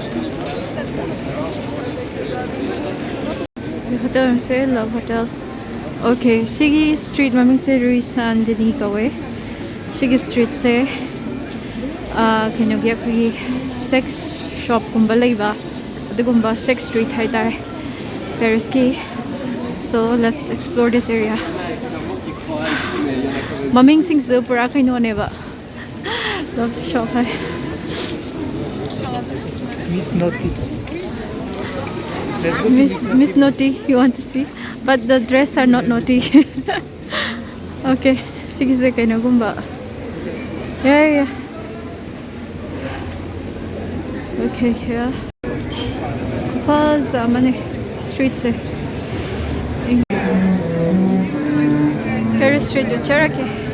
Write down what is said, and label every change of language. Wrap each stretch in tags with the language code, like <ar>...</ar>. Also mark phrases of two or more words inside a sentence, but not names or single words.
<en>Hotel, say love hotel.</en> <mni>Okay, Sigi street maming se Ruisan dini kawe. Sigi street se kinogya kagi sex shop kumba laiba. Adugumba</mni> <en>sex street</en> <mni>haitare. Paris ki.</mni> <en>So let's explore this area.</en> <mni>Maming sing su pura kaino neba.</mni> <en>Love shop hai. Miss Naughty. Miss Naughty, you want to see? But the dress are not naughty.</en> <mni>Okay, sige sige kayo gumba.</mni> <en>Yeah. Okay, yeah. Pause, mani streets eh. Paris Street, Cherokee.</en>